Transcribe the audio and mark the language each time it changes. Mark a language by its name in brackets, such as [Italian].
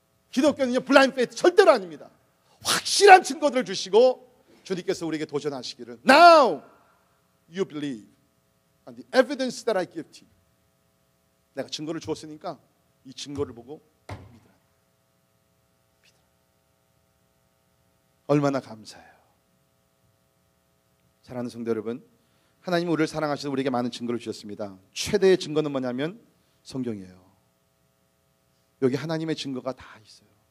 [Korean] 기독교는요, [English] 블라인드 페이트 [Korean] 절대로 아닙니다. 확실한 증거들을 주시고 주님께서 우리에게 도전하시기를, [English] Now you believe and the evidence that I give to you. [Korean] 내가 증거를 주었으니까 이 증거를 보고 믿으라. 얼마나 감사해요. 사랑하는 성도 여러분, 하나님은 우리를 사랑하셔서 우리에게 많은 증거를 주셨습니다. 최대의 증거는 뭐냐면 성경이에요. 여기 하나님의 증거가 다 있어요.